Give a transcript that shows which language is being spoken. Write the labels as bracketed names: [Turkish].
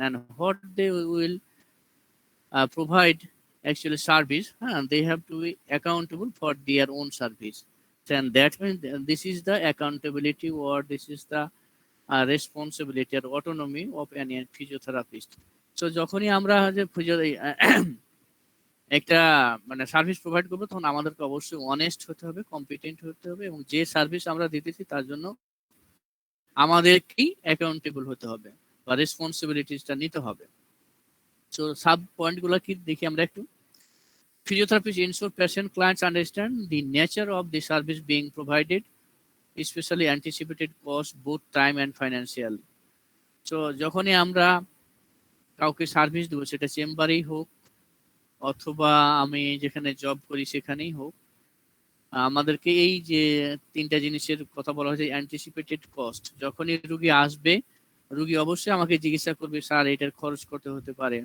[English] And what they will provide actually service, and they have to be accountable for their own service. And that means this is the accountability, or this is the responsibility আর autonomy of an physiotherapist. [Bangla] So যখনই আমরা যে একটা মানে service provide করবো, তখন আমাদেরকে অবশ্যই honest হতে হবে, কম্পিটেন্ট হতে হবে, এবং যে সার্ভিস আমরা দিতেছি তার জন্য আমাদেরকেই অ্যাকাউন্টেবল হতে হবে বা রেসপন্সিবিলিটিসটা নিতে হবে। সো সাব পয়েন্টগুলো কি দেখি আমরা একটু। [English] Physiotherapists ensure patient clients understand the nature of the service being provided, especially anticipated cost, both time and financial. [Bangla] So যখনই আমরা কাউকে সার্ভিস দেবো, সেটা চেম্বারেই হোক অথবা আমি যেখানে জব করি সেখানেই হোক, আমাদেরকে এই যে 3টা জিনিসের কথা বলা হয়েছে। অ্যান্টিসিপেটেড কস্ট, যখনই রুগী আসবে, রুগী অবশ্যই আমাকে জিজ্ঞাসা করবে, স্যার এটার খরচ কত হতে পারে।